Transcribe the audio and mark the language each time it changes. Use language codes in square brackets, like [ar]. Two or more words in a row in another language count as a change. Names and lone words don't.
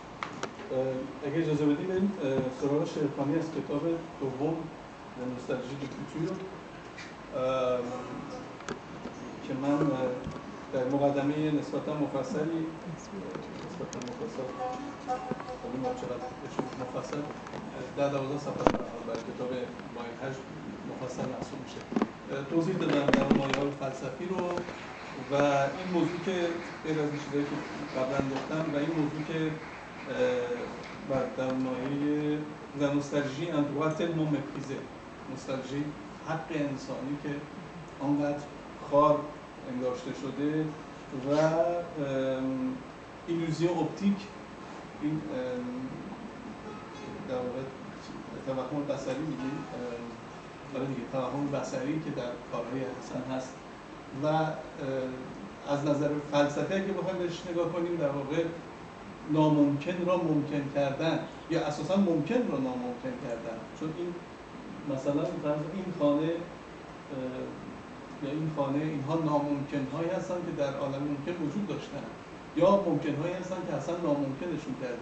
[fa] اگه اجازه بدیم بریم سراغ شعرخوانی از کتاب دوم نوستالژی دو فوتور که من در مقدمه نسبتا مفصلی مفصل 10-12 صفحه برای کتاب مایه هشت مفصل محسوب میشه. توضیح دادم در مایه‌های فلسفی رو و این موضوع که غیر از این چیزایی که قبلا گفتم و این موضوع که در مایه [fr] la nostalgie un droit tellement méprisé، [fa] نوستالژی حق انسانی که آنقدر خوار انگاشته شده و [fr] illusion optique, [fa] این در واقع توهم بصری میگیم، آره دیگه توهم بصری که در کارهای حسن هست و از نظر فلسفی که بخوایم بهش نگاه کنیم در واقع ناممکن را ممکن کردن یا اساسا ممکن را ناممکن کردن، چون این مثلا این خانه یا این خانه اینها ناممکن هایی هستن که در عالم ممکن وجود داشتن یا ممکن هایی هستن که اصلا ناممکنشون کرده.